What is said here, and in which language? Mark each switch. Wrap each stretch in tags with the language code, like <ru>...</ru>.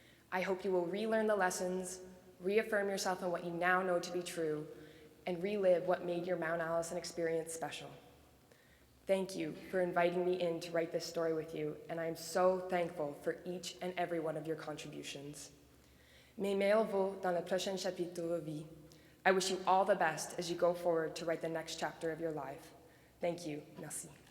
<en>I hope you will relearn the lessons, reaffirm yourself in what you now know to be true, and relive what made your Mount Allison experience special. Thank you for inviting me in to write this story with you, and I am so thankful for each and every one of your contributions.</en> <fr>Mes meilleurs vœux dans le prochain chapitre de votre vie.</fr> <en>I wish you all the best as you go forward to write the next chapter of your life. Thank you.</en> <fr>Merci.</fr>